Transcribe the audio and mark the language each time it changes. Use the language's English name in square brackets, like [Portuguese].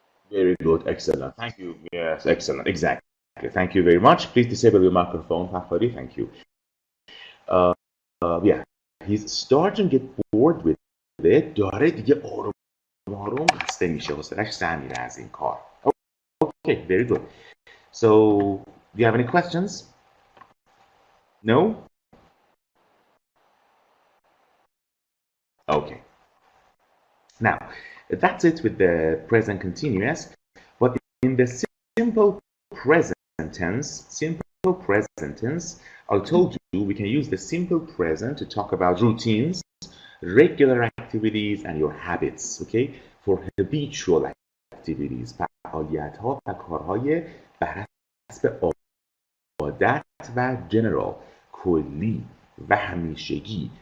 [English] Very good. Excellent. Thank you. Yes, excellent. Exactly. Thank you very much. Please disable your microphone, Fakhari. Thank you. Yeah, he's starting to get bored with it. [Persian] داره دیگه آروم آروم خسته میشه. حوصله‌اش سر میره از این کار. [English] Okay, very good. So, do you have any questions? No? Okay. Now, that's it with the present continuous. But in the simple present tense, I told you we can use the simple present to talk about routines, regular activities, and your habits. Okay? For habitual activities, [Persian] فعالیت‌ها و کارهای بر حسب عادت و general، کلی و همیشگی.